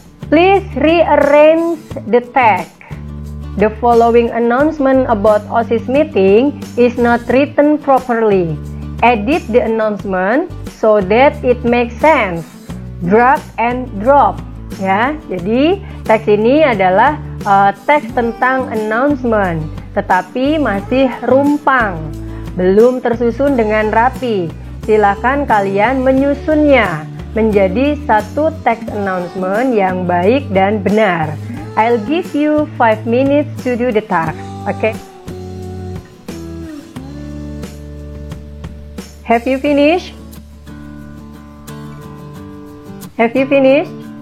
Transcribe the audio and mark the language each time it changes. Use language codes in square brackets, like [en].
[en] Please rearrange the text. The following announcement about OSIS meeting is not written properly. Edit the announcement so that it makes sense. Drag and drop. [id] Ya, jadi teks ini adalah teks tentang announcement, tetapi masih rumpang, belum tersusun dengan rapi. Silakan kalian menyusunnya menjadi satu teks announcement yang baik dan benar. [en] I'll give you 5 minutes to do the task. Okay? Have you finished? Have you finished?